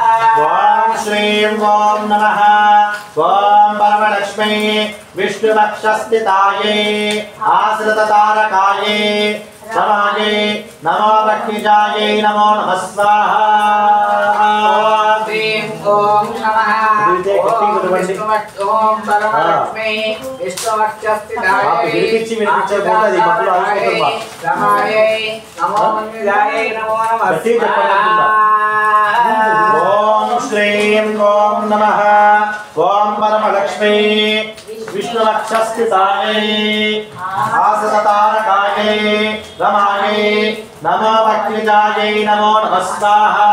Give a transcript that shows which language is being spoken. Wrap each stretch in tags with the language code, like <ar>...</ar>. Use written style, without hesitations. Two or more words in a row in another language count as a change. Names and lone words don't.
<sa>ओम श्रीं ओम नमः ओम परमलक्ष्मी विष्णुपक्षस्थितायै आश्रिततारकायै रमायै नमो भक्तिजायै नमो नमः स्वाहा ओम श्रीं ओम नमः ओम</sa> <te>చెప్పండి.</te> <sa>ఓం పరమలక్ష్మి విష్ణువక్షస్థితాయై</sa> <te>వినిపించి వినిపించకపోతే అది భక్తులు ఆగిపోతారు.</te> <sa>రమాయై నమో మందిరాయై నమో నమః. ఓం శ్రీం ఓం నమః ఓం పరమలక్ష్మి విష్ణువక్షస్థితాయై ఆసనతారకాయై రమాయై నమో వక్రిజాయై నమో నమః స్వాహా.</sa>